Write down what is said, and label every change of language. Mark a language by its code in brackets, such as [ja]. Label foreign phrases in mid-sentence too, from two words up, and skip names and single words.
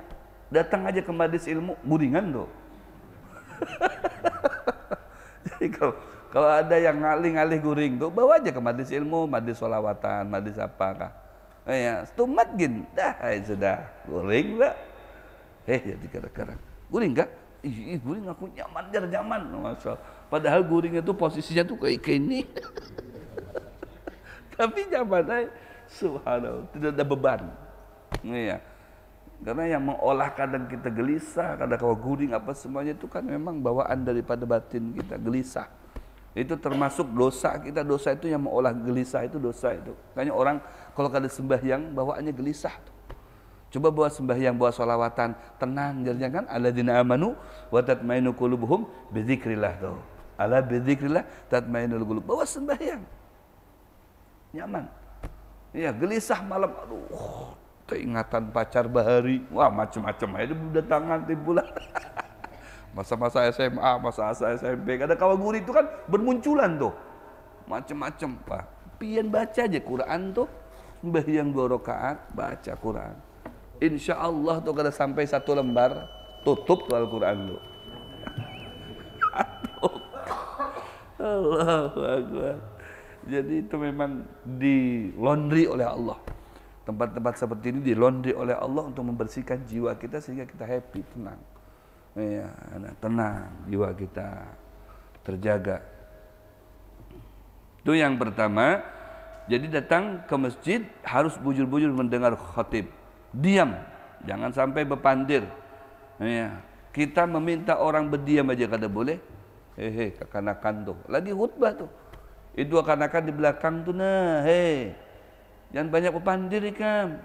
[bjn] Datang aja ke majelis ilmu guringan tuh. Jadi kalau ada yang ngalih-ngalih guring tuh, bawa aja ke majelis ilmu, majelis sholawatan, majelis apakah, ya, stumat gin, dah sudah guring lah. Jadi kadang-kadang guring kah? Ih, guring aku nyaman, nyaman, masya. [id] Padahal guring itu posisinya tuh kayak ini. Tapi nyaman aja, subhanallah, tidak ada beban. Iya. Karena yang mengolah kadang kita gelisah, kadang kalau guring apa semuanya itu kan memang bawaan daripada batin kita, gelisah. Itu termasuk dosa kita, dosa itu yang mengolah gelisah itu dosa itu. [bjn] Makanya orang kalau kada sembahyang bawaannya gelisah tuh. [id] Coba bawa sembahyang, bawa sholawatan, tenang, jadinya kan [ar] الذين آمنوا وتطمئن قلوبهم بذكر الله [id] tuh. [ar] ألا بذكر الله تطمئن القلوب. [id] Bawa sembahyang, nyaman. [bjn] Iya, gelisah malam, aduh, keingatan pacar bahari, wah macam-macam aja berdatangan timbulan. Masa-masa SMA, masa-masa SMP, ada kawan guri itu kan bermunculan tuh, macam-macam. Pak, pian baca aja Quran tuh, sembahyang 2 rakaat, baca Quran. [ar] إن شاء الله [bjn] tuh kada sampai 1 lembar, tutup tuh Al-Quran tuh. [ar] الله أكبر. [id] Jadi itu memang di laundry oleh Allah. Tempat-tempat seperti ini di laundry oleh Allah untuk membersihkan jiwa kita sehingga kita happy, tenang. Ya, tenang, jiwa kita terjaga. Itu yang pertama. Jadi datang ke masjid harus bujur-bujur mendengar khatib. [bjn] Diam, jangan sampai berpandir. Ya, kita meminta orang berdiam aja kada boleh. [id] Kekanakan tuh. Lagi khutbah tuh. [bjn] Itu akan di belakang tuh nah, hei. Jangan banyak pepandir ikan.